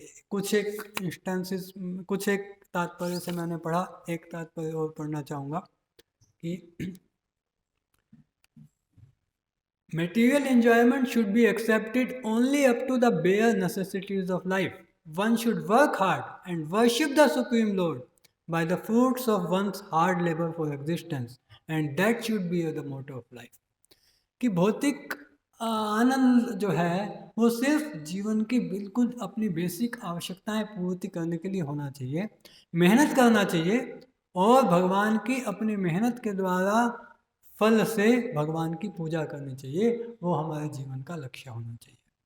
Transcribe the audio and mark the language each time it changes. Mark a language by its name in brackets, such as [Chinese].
[Hindi] कुछ एक इंस्टेंसेस, कुछ एक तात्पर्य से मैंने पढ़ा, एक तात्पर्य और पढ़ना चाहूँगा कि [English] material enjoyment should be accepted only up to the bare necessities of life. one should work hard and worship the Supreme Lord by the fruits of one's hard labor for existence, and that should be the motto of life. [Hindi] कि भौतिक आनंद जो है वो सिर्फ जीवन की बिल्कुल अपनी बेसिक आवश्यकताएं पूर्ति करने के लिए होना चाहिए, मेहनत करना चाहिए और भगवान की अपनी मेहनत के द्वारा फल से भगवान की पूजा करनी चाहिए, वो हमारे जीवन का लक्ष्य होना चाहिए।